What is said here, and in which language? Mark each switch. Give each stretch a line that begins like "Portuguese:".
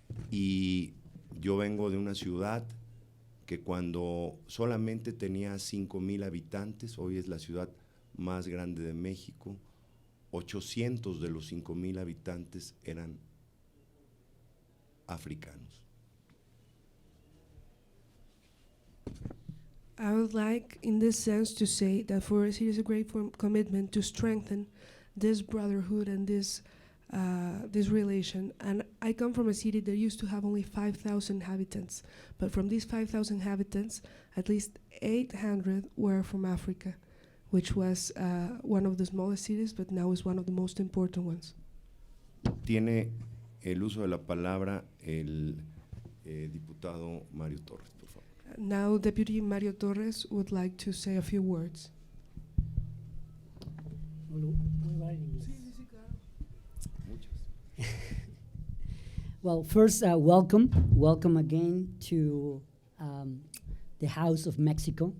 Spanish: Y yo vengo de una ciudad que cuando solamente tenía 5,000 habitantes, hoy es la ciudad más grande de México, 800 de los 5,000 habitantes eran africanos.
English: I would like, in this sense, to say that for us it is a great commitment to strengthen this brotherhood and this relation. And I come from a city that used to have only 5,000 inhabitants, but from these 5,000 inhabitants, at least 800 were from Africa, which was one of the smallest cities, but now is one of the most important ones.
Spanish: Tiene el uso de la palabra el diputado Mario Torres, por favor.
English: Now, Deputy Mario Torres would like to say a few words. Well, first, welcome again to the House of Mexico.